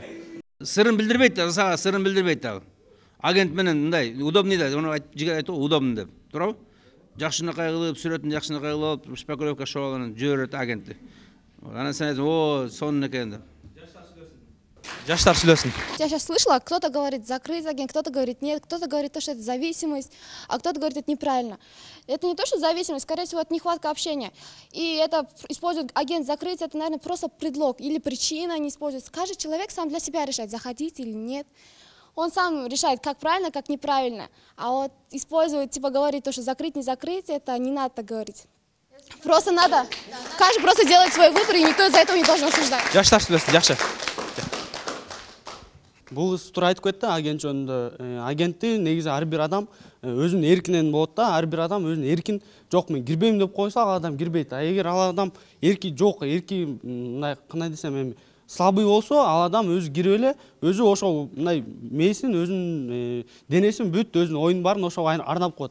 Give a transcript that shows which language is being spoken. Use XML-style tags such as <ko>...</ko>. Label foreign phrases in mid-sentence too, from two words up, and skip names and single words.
<ky>Сырын билдирбейт да, сага сырын билдирбейт да. Агент менен мындай удобный да, ону жигер айтты го, удобный деп. Туурабы? Жакшынакай кылып, сүрөтүн жакшынакай кылып, шпаклевка шооларын жиберип берет агентти. Анан сен айтасың, о, сонун экен деп. Жаштар сүйлөсүн.</ky> <ru>Я сейчас слышала, кто-то говорит закрыть агент, кто-то говорит нет, кто-то говорит, что это зависимость, а кто-то говорит, это неправильно. Это не то, что зависимость, скорее всего, это нехватка общения. И это использует агент закрыть, это, наверное, просто предлог или причина не используется. Каждый человек сам для себя решает, заходить или нет. Он сам решает, как правильно, как неправильно. А вот использовать, типа говорить то, что закрыть, не закрыть, это не надо так говорить. Просто надо, каждый просто делает свой выбор, и никто из-за этого не должен осуждать.</ru> <ky>Жаштар сүйлөсүн, жакшы. Бул кыз туура айтып кетти, агент жөнүндө. Агентти негизи ар бир адам өзүнүн эркинен болот да, ар бир адам өзүнүн эркин жок мен кирбейм деп койсо, ал адам кирбейт. А эгер ал адам эрки жок, эрки мындай кандай десем эми слабый болсо, ал адам өзү кирип эле, өзү ошол мындай мээсин, өзүнүн денесин бүт, өзүнүн оюнун баарын ошого арнап коет.</ky>